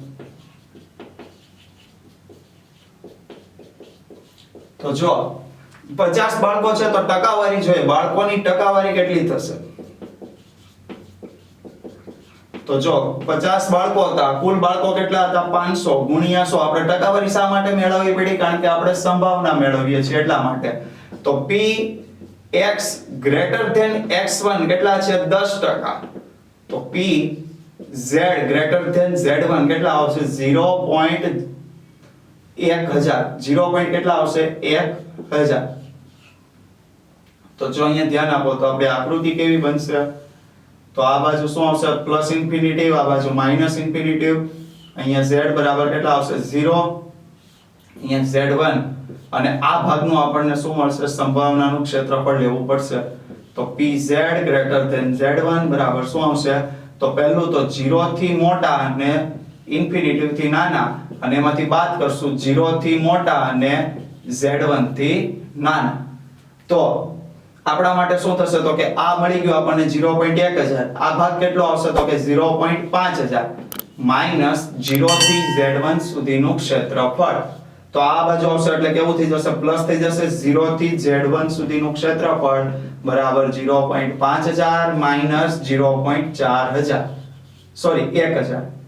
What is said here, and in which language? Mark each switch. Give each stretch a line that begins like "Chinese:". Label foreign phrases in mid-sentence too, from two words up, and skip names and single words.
Gujarati: તો જો 50 બાળકો છે તો ટકાવારી જોઈએ બાળકોની ટકાવારી કેટલી થશે તો જો 50 બાળકો હતા કુલ બાળકો કેટલા હતા 500 ગુણ્યા 100 આપણે ટકાવારી શા માટે મેળવવી પડી કારણ કે આપણે સંભાવના મેળવીએ છીએ એટલા માટે તો p x
English: greater than
Gujarati: x1 કેટલા છે 10% તો p z
English: greater than
Gujarati: z1 કેટલા આવશે 0.1000 0. કેટલા આવશે 1000 તો જો અહીંયા ધ્યાન આપો તો આપણે આકૃતિ કેવી બનશે તો આ બાજુ શું આવશે
English: plus infinitive
Gujarati: આ બાજુ
English: minus infinitive
Gujarati: અહીંયા z બરાબર કેટલા આવશે 0 અહીંયા z1 અને આ ભાગનું આપણને શું મળશે સંભાવનાનું ક્ષેત્રફળ લેવું પડશે તો pz
English: greater than
Gujarati: z1 બરાબર શું આવશે તો પહેલું તો 0 થી મોટા અને ઇન્ફિનિટિવ થી નાના અને એમાંથી બાદ કરશું 0 થી મોટા અને z1 થી નાના તો આપણા માટે શું થશે તો કે આ મળી ગયો આપણને 0.1000 આ ભાગ કેટલો આવશે તો કે 0.5000 માઈનસ 0 થી z1 સુધીનું ક્ષેત્રફળ તો આ બાજુ આવશે એટલે કેવું થઈ જશે પ્લસ થઈ જશે 0 થી z1 સુધીનું ક્ષેત્રફળ બરાબર 0.5000 માઈનસ 0.4000 સોરી 1000